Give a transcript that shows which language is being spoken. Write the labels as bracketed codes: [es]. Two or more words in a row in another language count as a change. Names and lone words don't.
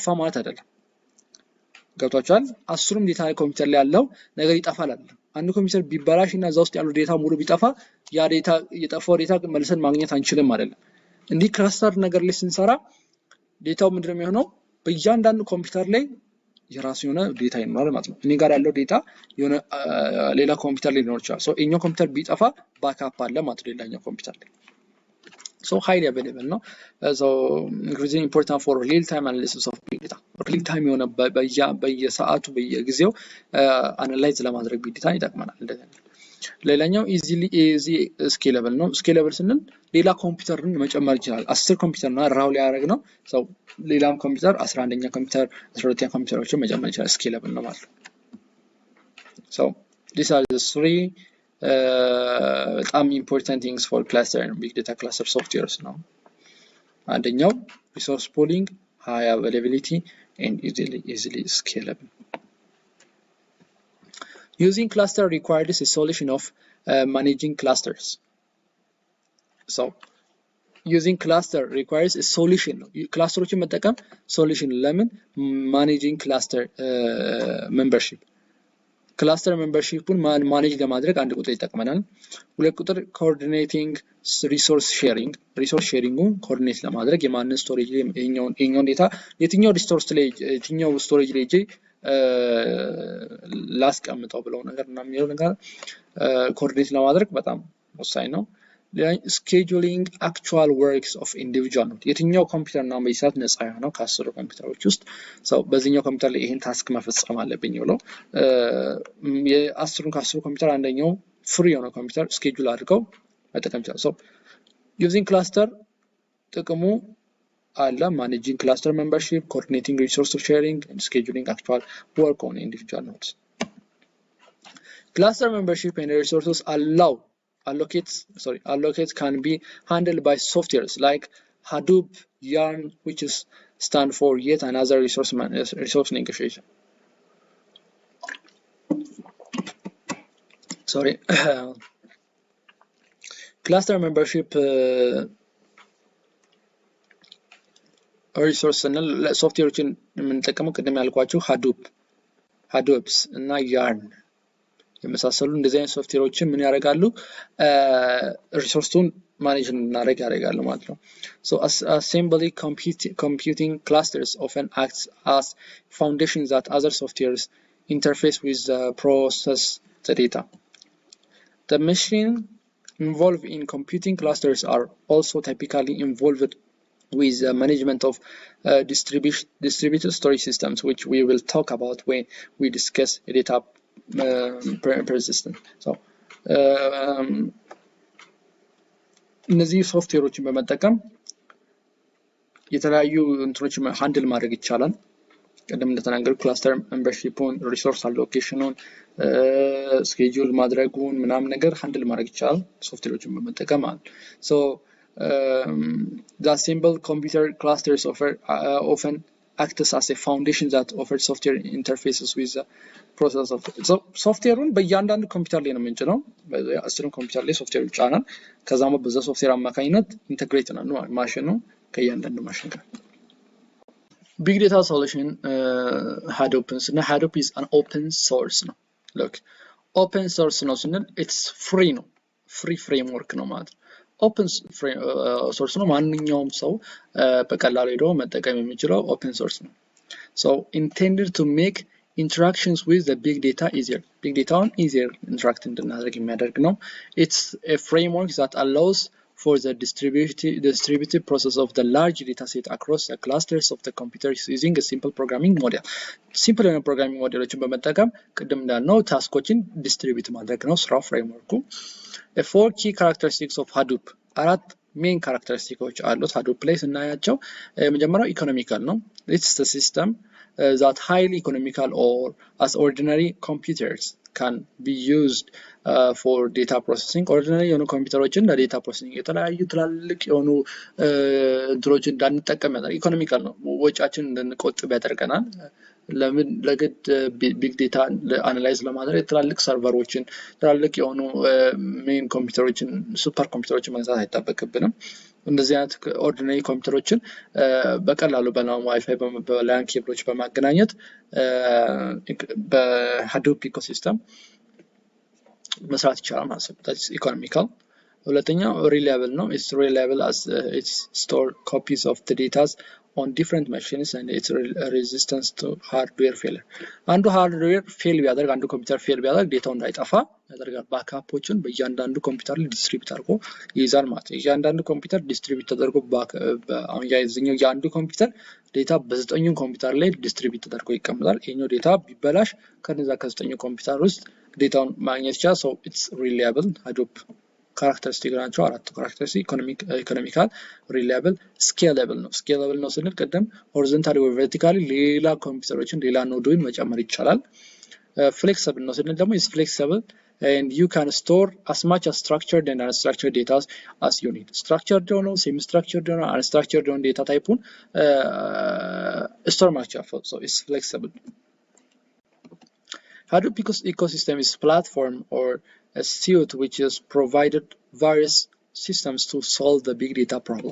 [am] ማለት አይደለም ገብቷችኋል 10ም ዴታ ኮምፒውተር ላይ ያለው ነገር ይጠፋል አይደል አንዱ ኮምፒውተር ቢበላሽና እዛ ውስጥ ያለው ዴታ ሙሉ ቢጠፋ ያ ዴታ የጠፋው ዴታ መልሰን ማግኘት አንችልም አይደለም እንዲህ ክላስተር ነገር ላይ ስንሰራ ዴታው ምንድነው የሚሆነው በእያንዳንዱ ኮምፒውተር ላይ የራሱ የሆነ ዴታ ይኖራል ማለት ነው እኔ ጋር ያለው ዴታ የሆነ ሌላ ኮምፒውተር ላይ ሊኖር ይችላል እኛው ኮምፒውተር ቢጠፋ ባክአፕ አለ ማለት ነው ሌላኛው ኮምፒውተር ላይ [en] so highly available ነው so increasingly important for real time analysis of big data real time [am] የሆነ በየሰዓቱ በየጊዜው አናላይዝ ለማድረግ [en] big data [am] ይጠቅመናል እንደዚህ ሌላኛው [en] easy scalable [am] ነው scalable ስንል ሌላ ኮምፒውተርን መጨመር ይችላል 10 ኮምፒውተር ነው ራው ላይ ያደረግ ነው so ሌላም ኮምፒውተር 11ኛ ኮምፒውተር 12ኛ ኮምፒውተሮችን መጨመር ይችላል scalable ነው ማለት ነው [en] so these are the three [am] በጣም [en] important things for cluster and big data cluster softwares [am] ነው አንደኛው [en] resource pooling high availability and easily scalable using cluster requires a solution of managing clusters so using cluster requires a solution [am] clusteroችን መጠቀም [en] solution ለምን managing cluster membership cluster membershipን manage [am] ለማድረግ አንድ ቁጥር ይጠቅመናል ሁለት ቁጥር [en] coordinating resource sharingን coordinate [am] ለማድረግ የማንን [en] storage [am] ላይ የኛውን ዴታ የትኛው [en] resource [am] ላይ የትኛው [en] storage ላይ [am] ላስቀምጠው ብለው ነገርና የሚለው ነገር coordinate ለማድረግ በጣም ወሳኝ ነው [en] scheduling actual works of individual [am] የትኛው ኮምፒውተር ነው በይሳት ነፃ ያለው ከ10 ኮምፒውተሮች ውስጥ ሰው በዚህኛው ኮምፒውተር ላይ ይሄን ታስክ መፈጸም አለብኝ ብለው የ10ን ከ10 ኮምፒውተር አንደኛው ፍሪ የሆነ ኮምፒውተር ስኬጁል አድርገው መጠቀም ይችላል [en] so using cluster [am] ጥቅሙ አለ [en] managing cluster membership coordinating resource sharing and scheduling actual work on individual nodes cluster membership and resources allocate can be handled by softwares like Hadoop, Yarn, which is stand for yet another resource negotiation. Sorry. Cluster membership resource [am] softwareዎችን የምንጠቀመው ቅድም ያልኳችሁ Hadoops እና Yarn የመሳሰሉ እንደዚህ አይነት ሶፍትዌሮችን ምን ያደርጋሉ ሪሶርሱን ማኔጅ እናደርግ ያደርጋሉ ማለት ነው [en] so assembly computing clusters often acts as foundation that other softwares interface with process the data the machine involved in computing clusters are also typically involved with the management of distributed storage systems which we will talk about when we discuss data persistent so [am] እነዚህ ሶፍትዌሮችን በመጠቀም የተለያዩ እንትኖችን ሃንድል ማድረግ ይቻላል ቀደም እንደተናገሩ ክላስተር ሜምበርሺፑን ሪሶርስ አሎኬሽኑን ስኬጁል ማድረጉን ምናምን ነገር ሃንድል ማድረግ ይቻላል ሶፍትዌሮችን በመጠቀም ማለት ሶ [en] the simple computer clusters often act as a foundation that offers software interfaces with the process of [am] so softwareውን በእያንዳንዱ ኮምፒውተር ላይ ነው የምንጭነው በአስሩም ኮምፒውተር ላይ ሶፍትዌር ይጫናል ከዛም በዛ ሶፍትዌር አማካኝነት ኢንተግሬት ነው ማሽኑ ከእያንዳንዱ ማሽን ጋር [en] big data solution Hadoop [am] እና [en] Hadoop is an open source [am] ነው [en] look open source [am] ነው ስንል [en] it's free [am] ነው [en] free framework [am] ነው ማለት [en] open source [am] ነው ማንኛውም ሰው በቀላሉ ሄዶ መጠቀም የሚችለው [en] open source [am] ነው [en] so intended to make interactions with the big data easier big data on easier interact [am] እንድናደርግ የሚያደርግ ነው [en] it's a framework that allows for the distributed process of the large data set across the clusters of the computers using a simple programming model simple programming modelዎችን [am] በመጠቀም ቅድም እንዳልነው ታስኮችን ዲስትሪቢዩት ማድረግ ነው ስራው ፍሬምወርኩ [en] four key characteristics of Hadoop አራት main characteristics አሉት Hadoop [am] ላይ ስናያቸው የመጀመሪያው ኢኮኖሚካል ነው [en] it's the system that highly economical or as ordinary computers can be used for data processing ordinary [am] የሆኑ ኮምፒውተሮችን ለዴታ ፕሮሰሲንግ የተለያዩ ትላልቅ የሆኑ ድሮችን እንዳንጠቀም ያደርጋል ኢኮኖሚካል ነው ወጪያችን እንድንቆጥብ ያደርገናል ለምን ለግድ [en] big data [am] አናላይዝ ለማድረግ ትላልቅ ሰርቨሮችን ትላልቅ የሆኑ ሜን ኮምፒውተሮችን ሱፐር ኮምፒውተሮችን መግዛት አይጠበቅብንም እንደዚህ አይነት ኦርዲናሪ ኮምፒውተሮችን በቀላሉ በዋይፋይ በላን ኬብሎች በማገናኘት በሃዶፕ ኢኮሲስተም መስራት ይቻላል ማለት ነው [en] that's economical ሁለተኛው reliable ነው it's reliable as it's store copies of the data on different machines and its resistance to hardware failure [am] አንዱ ሃርድዌር ፌል ቢያደርግ አንዱ ኮምፒውተር ፌል ቢያደርግ ዴታው እንዳይጠፋ ያደርጋል ባክአፖችን በእያንዳንዱ ኮምፒውተር ላይ ዲስትሪቢዩት አድርጎ ይይዛል ማለት ነው እያንዳንዱ ኮምፒውተር ዲስትሪቢዩት ተደርጎ አሁን ያይዘኛው የአንዱ ኮምፒውተር ዴታ በዘጠኙም ኮምፒውተር ላይ ዲስትሪቢዩት ተደርጎ ይቀመጣል ይሄኛው ዴታ ቢበላሽ ከነዛ ከዘጠኙ ኮምፒውተር ውስጥ ዴታውን ማግኘት ይችላል [en] so it's reliable Hadoop characteristic [am] ናቸው አራቱ characteristic [en] economical reliable scalable [am] ነው ስንል ቀደም [en] horizontally or vertically [am] ሌላ ኮምፒውተሮችን ሌላ ኖዶችን መጨመር ይቻላል [en] flexible [am] ነው ስንል ደግሞ [en] is flexible and you can store as much as structured and unstructured data as you need structured or semi structured or unstructured data type store ማድረግ so it's flexible Hadoop ecosystem is platform or a suite which has provided various systems to solve the big data problem.